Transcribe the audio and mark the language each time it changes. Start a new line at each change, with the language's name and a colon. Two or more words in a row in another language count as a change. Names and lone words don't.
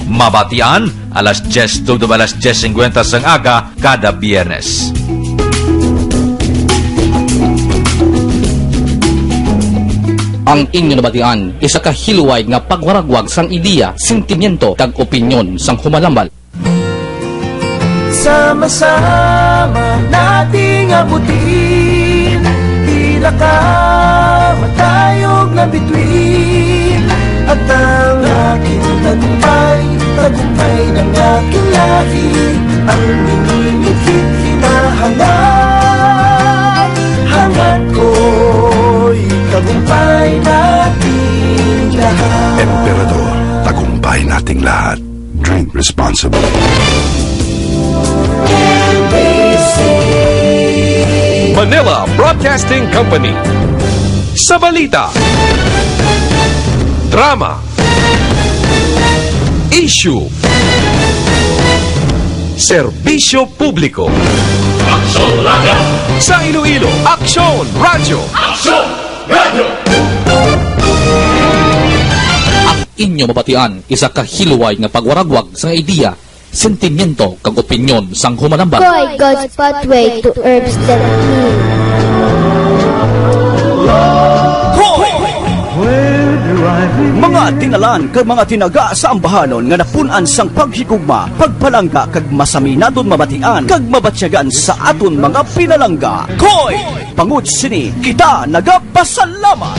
Hiligaynon: Mabatian alas 10 to alas 10:50 sang aga kada Biyernes. Ang inyo nabatian, isa ka hilway nga pagwaragwag sang ideya, sentimiento, kag opinyon sang humalambal.
Filipino: Sama-sama nating abutin, tila ka matayog na bituin. At ang aking tagumpay, tagumpay ng aking lahi, ang minimikit hinahanap. Hangat ko'y tagumpay nating lahat. Emperador, tagumpay nating lahat.
English: Drink responsibly. Manila Broadcasting Company.
Filipino: Sa balita, drama, issue, serbisyo publiko. Aksyon Radio! Sa Iloilo, Aksyon Radio! Aksyon Radio!
Hiligaynon: Ang inyo mabatian, isa ka hilway nga pagwaragwag sang ideya, sentimiento, kag opinyon sang humalambal.
English: Koy, God's pathway to herbs that heal.
Hiligaynon: Mga tinalan kag mga tinaga sa ambahanon nga napunan sang paghigugma, pagpalangga kag masaminadon mabatian kag mabatyagan sa aton mga pinalangga. Koy! Pangud sini kita nagapasalamat.